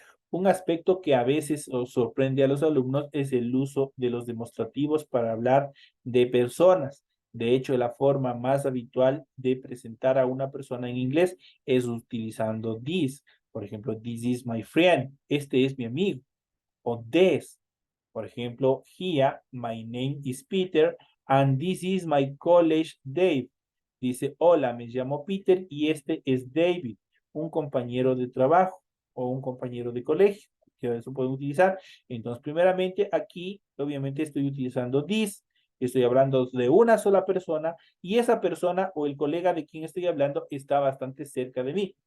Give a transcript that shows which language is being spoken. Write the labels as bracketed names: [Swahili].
[Spanish] Un aspecto que a veces sorprende a los alumnos es el uso de los demostrativos para hablar de personas. De hecho, la forma más habitual de presentar a una persona en inglés es utilizando this. Por ejemplo, [English] this is my friend. [Spanish] Este es mi amigo. O this. Por ejemplo, [English] here, my name is Peter and this is my college Dave. [Spanish] Dice, hola, me llamo Peter y este es David, un compañero de trabajo o un compañero de colegio, que eso pueden utilizar. Entonces, primeramente, aquí, obviamente, estoy utilizando this, estoy hablando de una sola persona y esa persona o el colega de quien estoy hablando está bastante cerca de mí.